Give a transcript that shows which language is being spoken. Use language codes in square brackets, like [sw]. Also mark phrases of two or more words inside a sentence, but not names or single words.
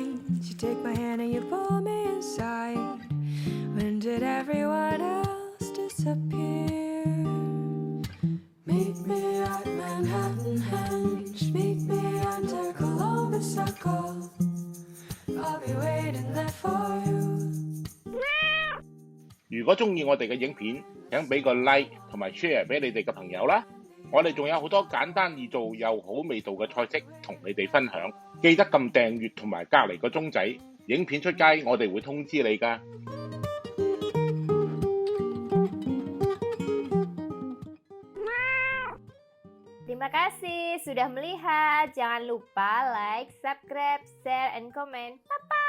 [en] You take my hand and you pull me inside. When did everyone else disappear? Meet me at Manhattan Henge, meet me under Columbus Circle. I'll be waiting there for you. [yue] 如果中意我哋嘅影片，請俾個 like 同埋 share 俾你哋嘅朋友啦。我哋仲有好多簡單易做又好味道嘅菜式同你哋分享，記得撳訂閱同埋隔離個鐘仔，影片出街我哋會通知你㗎。 [id] Terima kasih sudah melihat. Jangan lupa [en] like, subscribe, share, and comment.